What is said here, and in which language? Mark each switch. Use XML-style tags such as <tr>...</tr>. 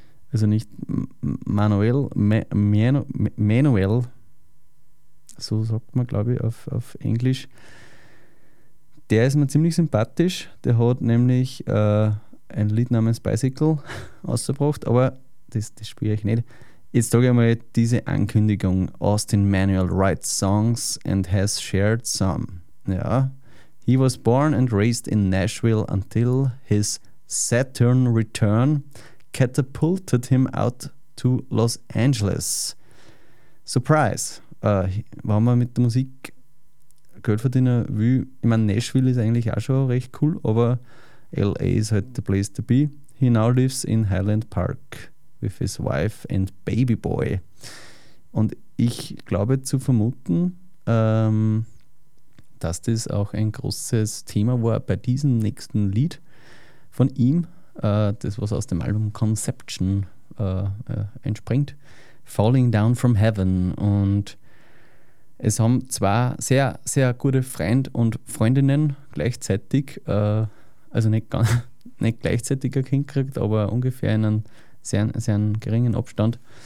<de>Also nicht Manuel, Manuel. So sagt man, glaube ich, auf Englisch. Der ist mir ziemlich sympathisch. Der hat nämlich ein Lied namens Bicycle ausgebracht, aber das spüre ich nicht. Jetzt sage ich mal diese Ankündigung.</de> <en>Austin Manuel writes songs and has shared some.</en> <de>Ja.</de> <en>He was born and raised in Nashville until his Saturn return catapulted him out to Los Angeles. Surprise!</en> <de>Wenn man mit der Musik Geld verdienen will, ich meine, Nashville ist eigentlich auch schon recht cool, aber LA ist halt</de> <en>the place to be. He now lives in Highland Park with his wife and baby boy.</en> <de>Und ich glaube zu vermuten, dass das auch ein großes Thema war bei diesem nächsten Lied von ihm, das was aus dem Album Conception entspringt. Falling Down from Heaven. Und es haben zwei sehr, sehr gute Freund und Freundinnen gleichzeitig, also nicht ganz, nicht gleichzeitig ein Kind gekriegt, aber ungefähr in einem sehr, sehr geringen Abstand.</de>